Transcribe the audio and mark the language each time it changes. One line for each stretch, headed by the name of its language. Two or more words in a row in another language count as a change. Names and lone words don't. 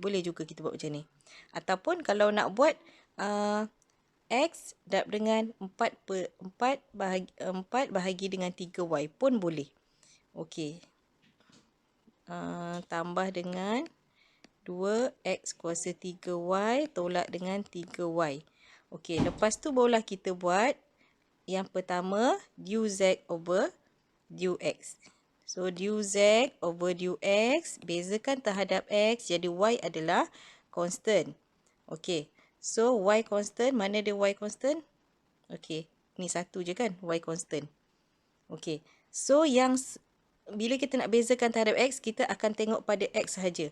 Malay: Boleh juga kita buat macam ni. Ataupun kalau nak buat X darab dengan 4 bahagi dengan 3Y pun boleh. Okey. Tambah dengan 2X kuasa 3Y tolak dengan 3Y. Okey, lepas tu barulah kita buat yang pertama
English: du Z over du X.
Malay: So
English: du Z over du X,
Malay: bezakan terhadap X, jadi Y adalah constant. Okey, so Y constant, mana dia Y constant? Okey, ni satu je kan, Y constant. Okey, so yang bila kita nak bezakan terhadap X, kita akan tengok pada X sahaja.